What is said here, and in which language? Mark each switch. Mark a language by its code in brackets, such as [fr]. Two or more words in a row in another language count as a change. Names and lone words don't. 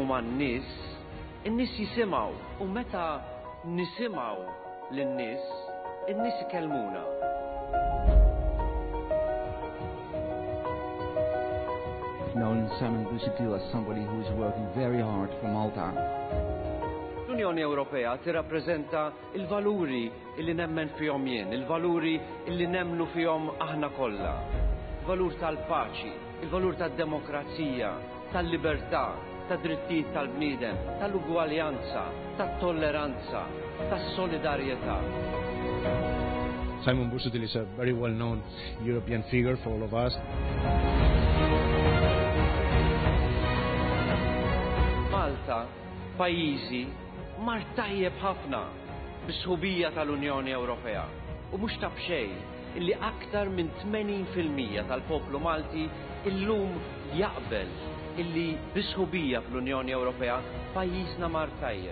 [mt] man-nies, in-nies jisimgħu u meta nisimgħu lin-nies, in-nies ikellmuna. [en] I've known Simon Busuttil as somebody who is working very hard for Malta. [mt] L-Unjoni Ewropea tirrappreżenta il-valuri illi nemmen fihom jien, il-valuri illi nemmnu fihom aħna kollha. Il-valur tal-paċi, il-valur tad-demokrazija, tal-libertà, tad-drittijiet tal-bniedem, tal-ugwaljanza, tat-tolleranza, tas-solidarjetà. [en] Simon Busuttil is a very well-known European figure for all of us. [mt] Malta, pajjiżi, mar tajjeb ħafna bis-sħubija tal-Unjoni Ewropea u mhux ta' b'xejn illi aktar minn 80% tal-poplu Malti illum jaqbel illi bis-sħubija fl-Unjoni Ewropea pajjiżna mar tajjeb.